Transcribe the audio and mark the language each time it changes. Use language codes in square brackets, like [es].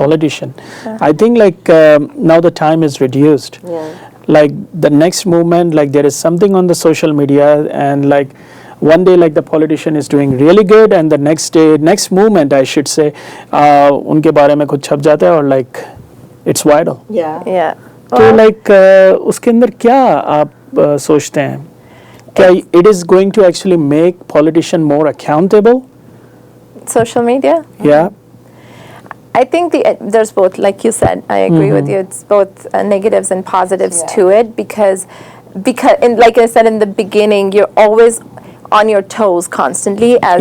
[en] politician, I think like now the time is reduced. Like the next movement, like there is something on the social media, and like one day like the politician is doing really good, and the next day, next movement I should say, [hi] उनके बारे में कुछ छप जाता है, [en] और like it's viral. Yeah. Yeah. [hi] तो like उसके अंदर क्या आप सोचते हैं? [en] क्या it is going to actually make politician more accountable? Social media? Yeah. I think there's both, like you said. I agree with you. It's both negatives and positives Yeah. to it, because and like I said in the beginning, you're always on your toes constantly as